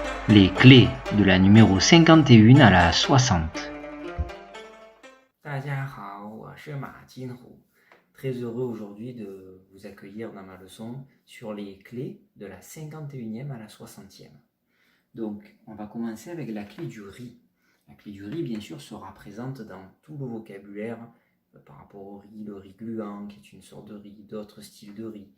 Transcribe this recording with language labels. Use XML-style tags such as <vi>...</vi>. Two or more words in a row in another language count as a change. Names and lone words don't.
<fr>Les clés de la numéro 51 à la 60.</fr> <zh>大家好，我是马金虎，</zh> <fr>très heureux aujourd'hui de vous accueillir dans ma leçon sur les clés de la 51e à la 60e. Donc, on va commencer avec la clé du riz. La clé du riz, bien sûr, sera présente dans tout le vocabulaire par rapport au riz, le riz gluant, qui est une sorte de riz, d'autres styles de riz.</fr>